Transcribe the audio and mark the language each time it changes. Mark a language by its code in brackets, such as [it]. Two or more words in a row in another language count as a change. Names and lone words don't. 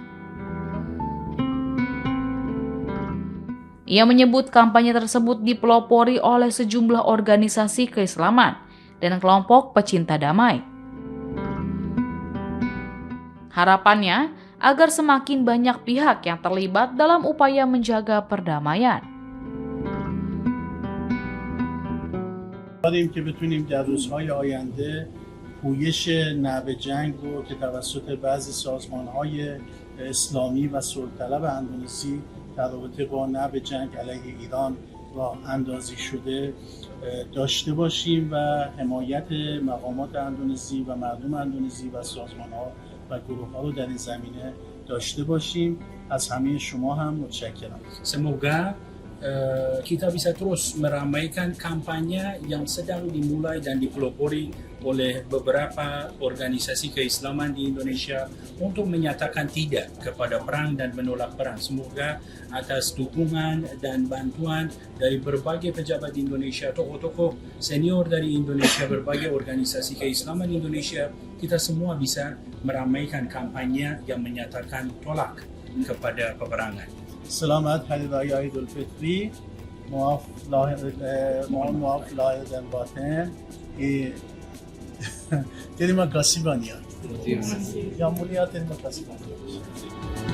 [id] Ia menyebut kampanye tersebut dipelopori oleh sejumlah organisasi keislaman dan kelompok pecinta damai. Harapannya agar semakin banyak pihak yang terlibat dalam upaya menjaga perdamaian. [fa] داریم که بتونیم در روزهای آینده پویش نوع جنگ رو که توسط بعضی سازمان‌های اسلامی و صلح‌طلب اندونزی در رابطه با نوع جنگ علیه ایران راه اندازی شده داشته باشیم و حمایت مقامات اندونزی و مردم اندونزی و سازمان‌ها و گروه‌ها رو در این زمینه داشته باشیم. از همه شما هم متشکرم. [id] Semoga kita bisa terus meramaikan kampanye yang sedang dimulai dan dipelopori oleh beberapa organisasi keislaman di Indonesia untuk menyatakan tidak kepada perang dan menolak perang. Semoga atas dukungan dan bantuan dari berbagai pejabat di Indonesia, tokoh-tokoh senior dari Indonesia, berbagai organisasi keislaman di Indonesia, kita semua bisa meramaikan kampanye yang menyatakan tolak kepada peperangan. selamat hari raya Idul Fitri maaf lahir dan batin terima kasih banyak. Yang mulia terima kasih banyak.